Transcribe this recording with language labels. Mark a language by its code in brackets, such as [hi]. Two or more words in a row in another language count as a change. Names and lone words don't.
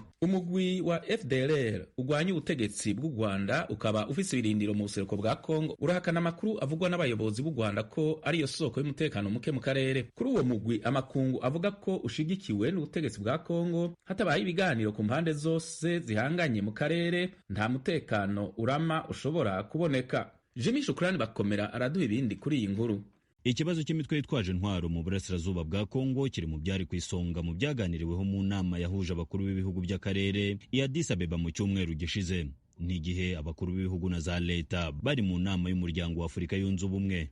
[rn] Umugwi wa FDLR ugwanya ubutegetsi bw'u Rwanda ukaba ufise ibirindiro mu buseruko bwa Kongo urahakana amakuru avugwa n'abayobozi b'u Rwanda ko ariyo soko y'umutekano muke mu karere. Kuri uwo mugwi amakungu avuga ko ushigikiwe n'ubutegetsi bwa Kongo hatabaye ibiganiro ku mpande zose zihanganye mu karere nta mutekano urama ushobora kuboneka. Jimmy Shukrani Bakomera araduha ibindi kuri iyi nkuru. [rw] Ikibazo cy'imitwe yitwaje intwaro mu burasirazuba bwa Kongo kiri mu byari ku isonga mu byaganiriweho mu nama yahuje abakuru b'ibihugu by'akarere i Addis Abeba mu cyumweru gishize. Ni igihe abakuru b'ibihugu na za leta bari mu nama y'umuryango wa Afurika yunze ubumwe.